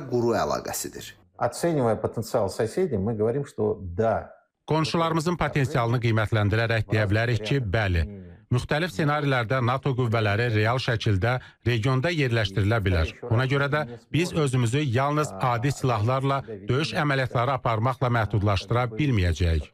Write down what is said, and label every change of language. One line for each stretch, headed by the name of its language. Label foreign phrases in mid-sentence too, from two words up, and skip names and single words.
Azerbaijani: quru əlaqəsidir.
Russian: Оценивая потенциал соседей, мы говорим, что да.
Azerbaijani: Qonşularımızın potensialını qiymətləndirərək deyə bilərik ki, bəli, müxtəlif ssenarilərdə NATO qüvvələri real şəkildə regionda yerləşdirilə bilər. Ona görə də biz özümüzü yalnız adi silahlarla döyüş əməliyyatları aparmaqla məhdudlaşdıra bilməyəcəyik.